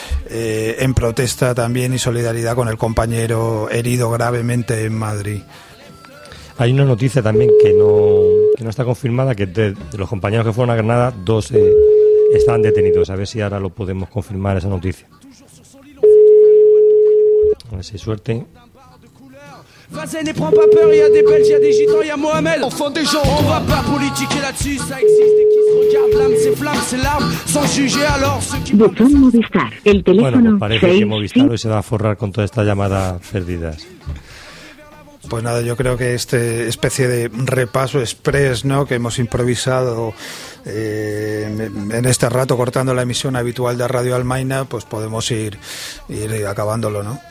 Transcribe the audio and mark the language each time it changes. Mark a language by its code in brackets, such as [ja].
[es] En protesta también y solidaridad con el compañero herido gravemente en Madrid. Hay una noticia también que no está confirmada, que de los compañeros que fueron a Granada, dos estaban detenidos. A ver si ahora lo podemos confirmar, esa noticia. A ver si hay suerte. [fr] Vas-y, ne prends pas peur, il y a des Belges, il y a des Gitans, il y a Mohamed. Enfin des gens, on va pas politiquer là-dessus, ça existe et qui se regarde, l'âme, c'est flamme, c'est larme, sans juger alors ceux qui. [es] Botón Movistar, el teléfono. Bueno, pues parece 6, que Movistar 5. Hoy se va a forrar con todas estas llamadas perdidas. Pues nada, yo creo que este especie de repaso express, ¿no?, que hemos improvisado en este rato cortando la emisión habitual de Radio Almaina, pues podemos ir acabándolo, ¿no?